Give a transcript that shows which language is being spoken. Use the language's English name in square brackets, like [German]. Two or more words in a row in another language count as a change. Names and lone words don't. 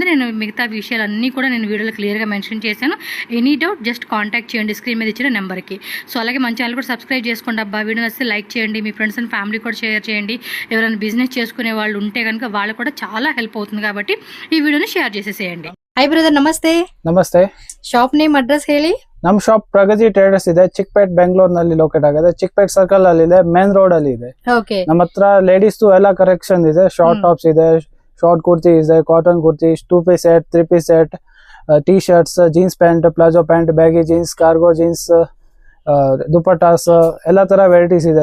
[Telugu] నేను మిగతా విషయాలన్నీ కూడా నేను వీడియోలో క్లియర్గా మెన్షన్ చేశాను. [English] any doubt just contact [Telugu] చేయండి స్క్రీన్ మీద ఇచ్చిన నెంబర్కి. సో అలాగే మన ఛానల్ కూడా సబ్స్క్రైబ్ చేసుకోండి అబ్బా. వీడియో నచ్చితే లైక్ చేయండి, మీ [English] friends and family [Telugu] కూడా షేర్ చేయండి. ఎవరైనా బిజినెస్ చేసుకునే వాళ్ళు ఉంటే కనుక వాళ్ళకు కూడా చాలా హెల్ప్ అవుతుంది కాబట్టి ఈ వీడియోని షేರ್ చేసేసేయండి. [English] hi brother, [Kannada] ನಮಸ್ತೆ. ನಮಸ್ತೆ. [English] shop name address [Kannada] ಹೇಳಿ. ನಮ್ಮ ಶಾಪ್ ಪ್ರಗತಿ ಟ್ರೇಡರ್ಸ್ ಇದೆ, ಚಿಕ್ಪೇಟ್ ಬೆಂಗಳೂರಿನಲ್ಲಿ ಲೊಕೇಟ್ ಆಗಿದೆ. ಚಿಕ್ಪೇಟ್ ಸರ್ಕಲ್ ಅಲ್ಲಿ ಇದೆ, [English] main road [Kannada] ಅಲ್ಲಿ ಇದೆ. ಓಕೆ. ನಮ್ಮ ಹತ್ರ ಲೇಡೀಸ್ ಎಲ್ಲ ಕಲೆಕ್ಷನ್ ಇದೆ. [English] short tops [Kannada] ಇದೆ, ಶಾರ್ಟ್ ಕುರ್ತಿ ಇದೆ, ಕಾಟನ್ ಕುರ್ತಿ, [English] 2 piece set, 3 piece set, T shirts, jeans pant, palazzo pant, baggy jeans, cargo jeans, [Kannada] ದುಪಟ್ಟಾಸ್, ಎಲ್ಲ ತರ ವೆರೈಟೀಸ್ ಇದೆ.